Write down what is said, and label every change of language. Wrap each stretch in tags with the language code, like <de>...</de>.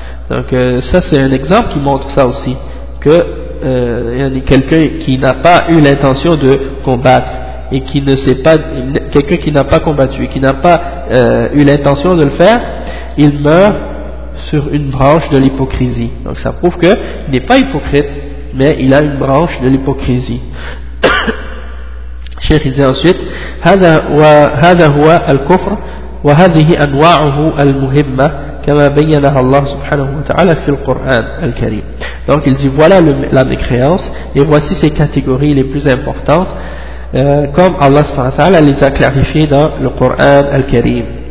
<fr>Donc ça c'est un exemple qui montre ça aussi, que quelqu'un qui n'a pas eu l'intention de combattre et qui ne sait pas, quelqu'un qui n'a pas combattu et qui n'a pas eu l'intention de le faire, il meurt sur une branche de l'hypocrisie. Donc ça prouve que il n'est pas hypocrite, mais il a une branche de l'hypocrisie. Cheikh il dit ensuite</fr> <ar>هذا هو الكفر وهذه أنواعه المهمة كما بينها الله سبحانه وتعالى في القرآن الكريم.</ar> <fr>Donc il dit voilà la mécréance et voici ses catégories les plus importantes comme Allah subhanahu wa ta'ala les a clarifiées dans le Coran al-Karim.</fr>